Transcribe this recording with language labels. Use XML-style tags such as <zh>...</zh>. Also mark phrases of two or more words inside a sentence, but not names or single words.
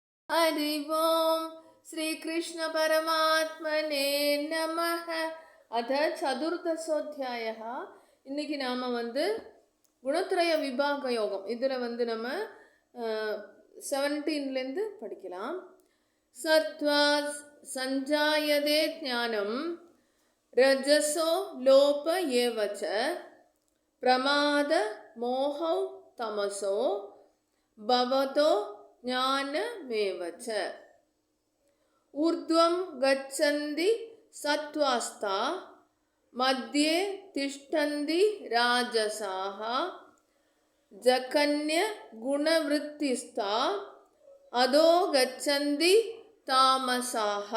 <sa>हरि ओम श्री कृष्ण परमात्मने नमः. अथ चतुर्दशोऽध्यायः.</sa> <ta>இன்னைக்கு நாம குணத்ரய விபாக யோகம் இதுல நம்ம 17லேருந்து படிக்கலாம்.</ta> <sa>सत्त्वात् सञ्जायते ज्ञानम् रजसो लोभ एव च प्रमाद मोहौ तमसो भवतो ज्ञानमेव च. ऊर्ध्वं गच्छन्ति सत्त्वास्ता मध्ये तिष्ठन्ति राजसाः जघन्य गुणवृत्तिस्ता अधो गच्छन्ति तामसाः.</sa>